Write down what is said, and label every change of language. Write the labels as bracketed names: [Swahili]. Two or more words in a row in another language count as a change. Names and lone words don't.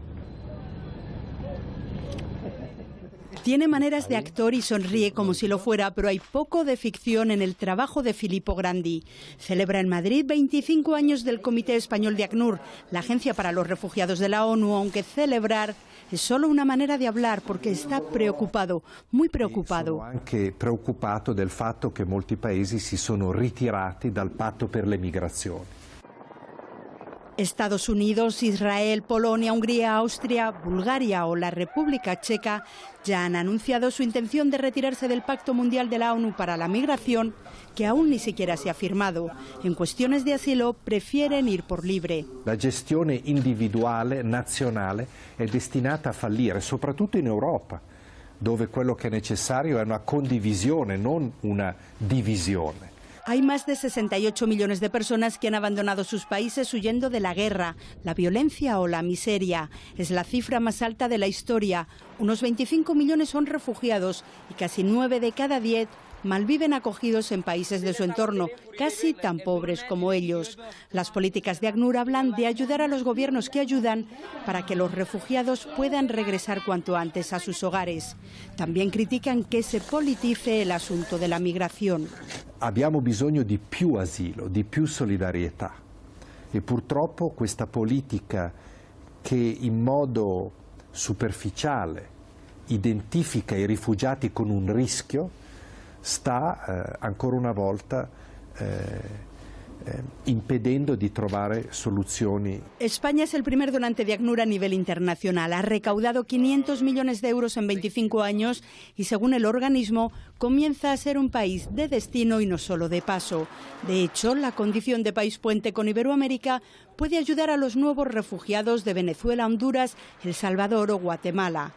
[Spanish] Tiene maneras de actor y sonríe como si lo fuera, pero hay poco de ficción en el trabajo de Filippo Grandi. Celebra en Madrid 25 años del Comité Español de ACNUR, la Agencia para los Refugiados de la ONU, aunque celebrar es solo una manera de hablar porque está preocupado, muy preocupado. [Italian] Sono anche preoccupato del fatto che molti paesi si sono ritirati dal patto per le migrazioni. [Spanish] Estados Unidos, Israel, Polonia, Hungría, Austria, Bulgaria o la República Checa ya han anunciado su intención de retirarse del Pacto Mundial de la ONU para la Migración, que aún ni siquiera se ha firmado. En cuestiones de asilo prefieren ir por libre. [Italian] La gestione individuale, nazionale, è destinata a fallire, soprattutto in Europa, dove quello che è necessario è una condivisione, non una divisione. [Spanish] Hay más de 68 millones de personas que han abandonado sus países huyendo de la guerra, la violencia o la miseria. Es la cifra más alta de la historia. Unos 25 millones son refugiados y casi 9 de cada 10 malviven acogidos en países de su entorno, casi tan pobres como ellos. Las políticas de ACNUR hablan de ayudar a los gobiernos que ayudan para que los refugiados puedan regresar cuanto antes a sus hogares. También critican que se politice el asunto de la migración. [Italian] Abbiamo bisogno di più asilo, di più solidarietà e purtroppo questa politica che in modo superficiale identifica i rifugiati con un rischio sta ancora una volta impedendo di trovare soluzioni. [Spanish] España es el primer donante de ACNUR a nivel internacional. Ha recaudado 500 millones de euros en 25 años y, según el organismo, comienza a ser un país de destino y no solo de paso. De hecho, la condición de país puente con Iberoamérica puede ayudar a los nuevos refugiados de Venezuela, Honduras, El Salvador o Guatemala.